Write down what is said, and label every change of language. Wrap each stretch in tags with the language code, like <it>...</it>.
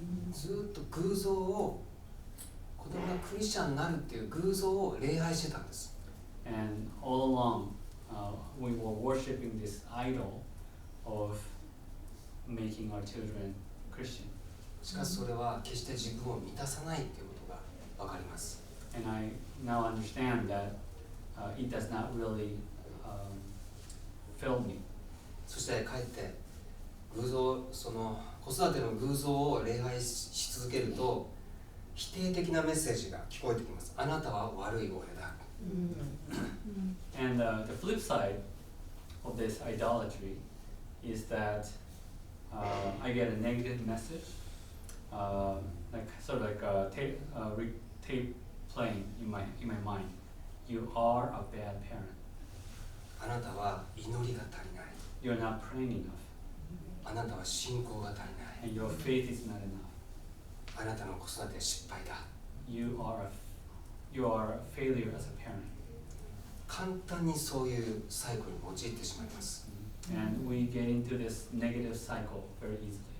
<ja>ずっと偶像を、子供がクリスチャンになるっていう偶像を礼拝してたんです。</ja> <en>And all along, we were worshiping this idol of making our children Christian.</en> <ja>しかしそれは決して自分を満たさないっていうことがわかります。</ja> <en>And I now understand that it does not really fill me.</en> <ja>そしてかえって偶像、その子育ての偶像を礼拝し続けると否定的なメッセージが聞こえてきます。あなたは悪い親だ。</ja> <en>And the flip side of this idolatry is that I get a negative message, sort of like a tape playing in my mind. You are a bad parent.</en> <ja>あなたは祈りが足りない。</ja> <en>You're not praying enough.</en> <ja>あなたは信仰が足りない。</ja> <en>And your faith is not enough.</en> <ja>あなたの子育ては失敗だ。</ja> <en>You are you are a failure as a parent.</en> <ja>簡単にそういうサイクルに陥ってしまいます。</ja> <en>And we get into this negative cycle very easily.</en>